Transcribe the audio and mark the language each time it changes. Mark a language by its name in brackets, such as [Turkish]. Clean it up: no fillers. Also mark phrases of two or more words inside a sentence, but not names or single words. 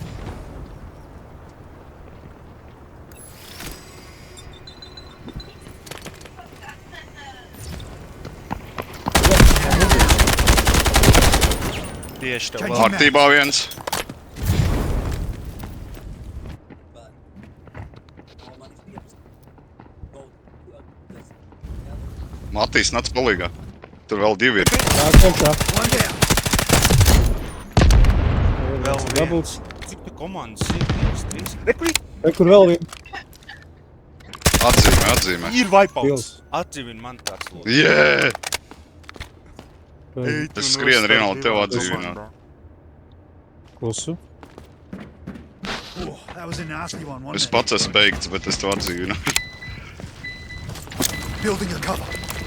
[Latvian] Tieši tev Čaļi. vēl. Kārtībā viens. Matīs nāc palīgā. Tur vēl divi ir. Tā košā. [English] One down. [Latvian] Vēl Dabūts. viens. Cik tu komandas ir? 1, 3. Rekurī! Te, kur vēl viena. Atzīmē. Ir wipeouts. Pils. Atdzīvini man tāds lūdzu. Jē! Vēl Es skrienu Rinaldi tev atdzīvināt. klusu. [English] Oh, that was a nasty one, [Latvian] Es [English] wasn't it? [Latvian] pats esmu beigts, bet es tev atzīvinu. [English] Building a cover.